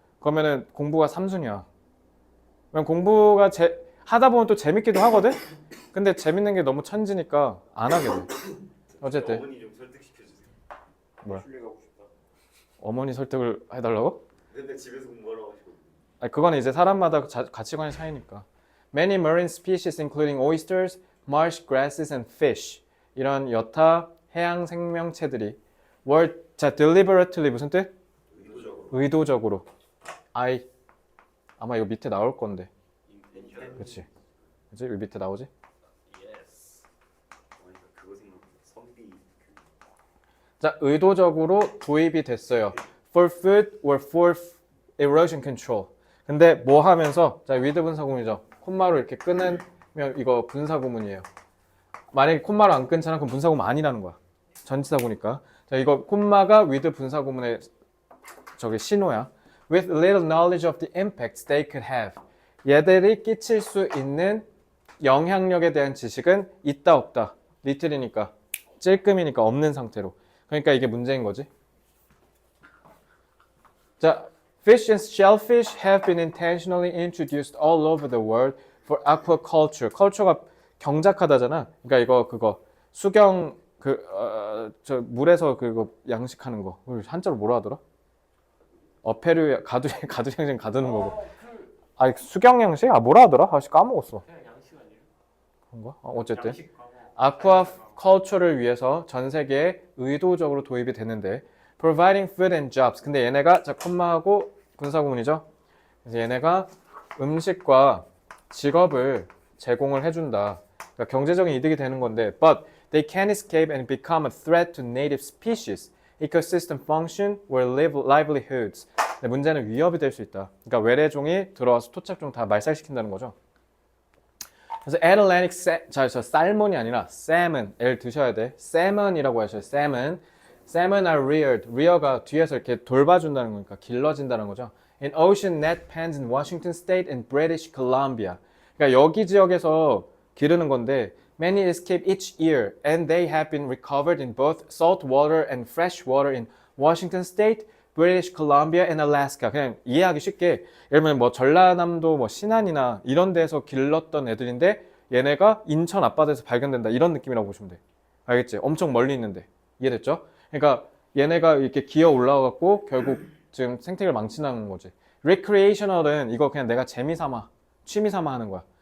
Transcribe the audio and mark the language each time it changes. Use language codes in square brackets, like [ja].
[ko] 그러면은 공부가 삼순이야. 그럼 공부가 하다 보면 또 재밌기도 하거든? 근데 재밌는 게 너무 천지니까 안 하게 돼. 어쨌든 어머니 좀 설득시켜 주세요. 뭐야? 슐레 가고 싶다. 어머니 설득을 해달라고? 맨날 집에서 공부하라고 하시고. 그건 이제 사람마다 가치관의 차이니까. [en] Many marine species including oysters, marsh grasses and fish [ko] 이런 여타 해양 생명체들이 자, [en] deliberately [ko] 무슨 뜻? 의도적으로. 의도적으로. 아마 이거 밑에 나올 건데. 인텐션. 그치? 여기 밑에 나오지? 예스. 그러니까 그거 생각. 성비. 자, 의도적으로 도입이 됐어요. [en] For food or for erosion control. [ko] 근데 뭐 하면서 자, with 분사구문이죠. 콤마로 이렇게 끊으면 이거 분사구문이에요. 만약에 콤마로 안 끊잖아. 그럼 분사구문 아니라는 거야. 전치사구니까. 자, 이거 콤마가 with 분사구문의 신호야. [en] With little knowledge of the impacts they could have. [ko] 얘들이 끼칠 수 있는 영향력에 대한 지식은 있다 없다. little이니까 찔끔이니까 없는 상태로. 그러니까 이게 문제인 거지. [en] 자, fish and shellfish have been intentionally introduced all over the world for aquaculture. [ko] culture가 경작하다잖아. 그러니까 이거 그거 수경 저 물에서 그거 양식하는 거. 한자로 뭐라 하더라? 어패류 가두량생 가두는 거고. 수경 양식? 뭐라 하더라? 까먹었어. 그냥 양식 아니에요? 그런가? 어쨌든. 양식 과목. 아쿠아컬처를 위해서 전 세계에 의도적으로 도입이 됐는데 [en] providing food and jobs. [ko] 근데 얘네가 자 콤마하고 분사구문이죠. 그래서 얘네가 음식과 직업을 제공을 해준다. 그러니까 경제적인 이득이 되는 건데 [en] but they can escape and become a threat to native species, ecosystem function or livelihoods. [ko] 근데 문제는 위협이 될 수 있다. 그러니까 외래종이 들어와서 토착종 다 말살시킨다는 거죠. 그래서 Atlantic 저 살몬이 아니라 salmon L 드셔야 돼. salmon이라고 하셔요. [en] salmon. salmon are reared. [ko] rear가 뒤에서 이렇게 돌봐준다는 거니까 길러진다는 거죠. [en] In ocean net pens in Washington State and British Columbia. [ko] 그러니까 여기 지역에서 기르는 건데 [en] many escape each year and they have been recovered in both salt water and fresh water in Washington State, British Columbia and Alaska. [ko] 그냥 이해하기 쉽게 예를 들면 뭐 전라남도 뭐 신안이나 이런 데서 길렀던 애들인데 얘네가 인천 앞바다에서 발견된다 이런 느낌이라고 보시면 돼. 알겠지? 엄청 멀리 있는데 이해됐죠? 그러니까 얘네가 이렇게 기어 올라와갖고 결국 지금 생태계를 망친다는 거지. recreational은 이거 그냥 내가 재미삼아, 취미삼아 하는 거야.